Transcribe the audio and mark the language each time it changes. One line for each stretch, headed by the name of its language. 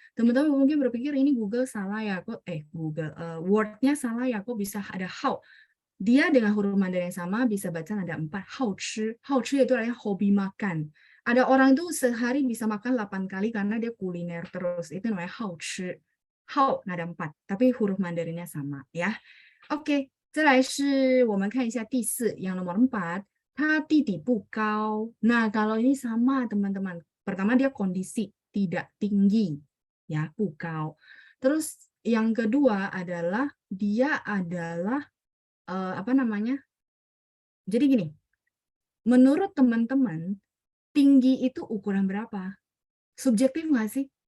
Indonesian: Teman-teman mungkin berpikir ini Google salah ya. Kok Word-nya salah ya. Kok bisa ada hao? Dia dengan huruf Mandarin yang sama bisa baca ada 4. Hao chi. Hao chi itu artinya hobi makan. Ada orang itu sehari bisa makan 8 kali karena dia kuliner terus. Itu namanya hao chi. Hao nada 4, tapi huruf Mandarinnya sama ya.
Chinese: Oke, 再来是我们看一下第4 yang nomor 4.
Indonesian: 他地底不高. Nah, kalau ini sama teman-teman. Pertama dia kondisi tidak tinggi ya, 不高. Terus yang kedua adalah dia adalah apa namanya? Jadi gini. Menurut teman-teman, tinggi itu ukuran berapa? Subjektif nggak sih?